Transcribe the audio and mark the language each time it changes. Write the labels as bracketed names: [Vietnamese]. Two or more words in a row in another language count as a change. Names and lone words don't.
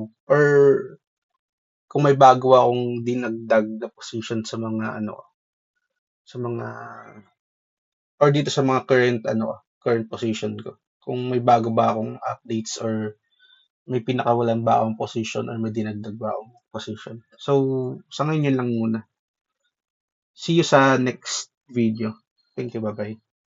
[Filipino] Or kung may bago akong dinagdag na position sa mga ano, sa mga, or dito sa mga [English] current position [Filipino] ko. Kung may bago ba akong updates or may pinakawalan ba akong position or may dinagdag ba akong position. So, sa ngayon yun lang muna. [English] See you sa next video. Thank you, bye-bye.